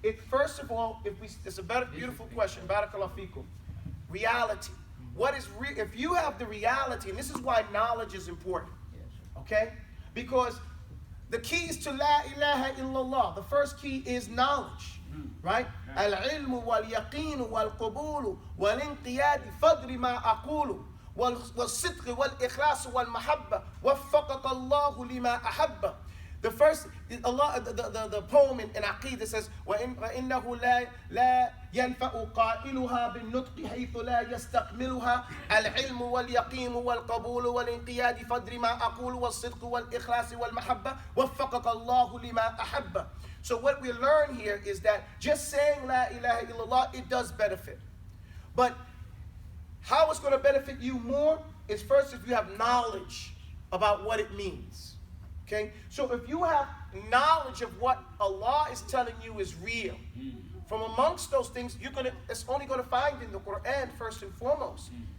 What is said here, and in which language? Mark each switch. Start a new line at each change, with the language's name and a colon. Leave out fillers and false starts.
English: First of all, it's a beautiful question. Barakallahu fikum. Reality. What is if you have the reality, and this is why knowledge is important. Okay? Because the keys to La ilaha illallah, the first key is knowledge. Right?
Arabic: العلم واليقين والقبول والانقياد فدر ما أقول والصدق والإخلاص والمحبة وفقك الله لما أحب.
English: The first, Allah, the poem in Aqidah says,
Arabic: وَإِنَّهُ لَا يَنْفَأُ قَائِلُهَا بِالنُّطْقِ حَيْثُ لَا يَسْتَكْمِلُهَا الْعِلْمُ وَالْيَقِينُ وَالْقَبُولُ وَالْإِنْقِيَادِ فَدْرِ مَا أَقُولُ وَالصِّدْقُ وَالْإِخْلَاصِ وَالْمَحَبَّةِ وَفَّقَكَ اللَّهُ لِمَا أَحَبَّ.
English: So what we learn here is that just saying La ilaha illallah, it does benefit. But how it's going to benefit you more is first if you have knowledge about what it means. Okay? So if you have knowledge of what Allah is telling you is real, from amongst those things, it's only going to find in the Quran first and foremost.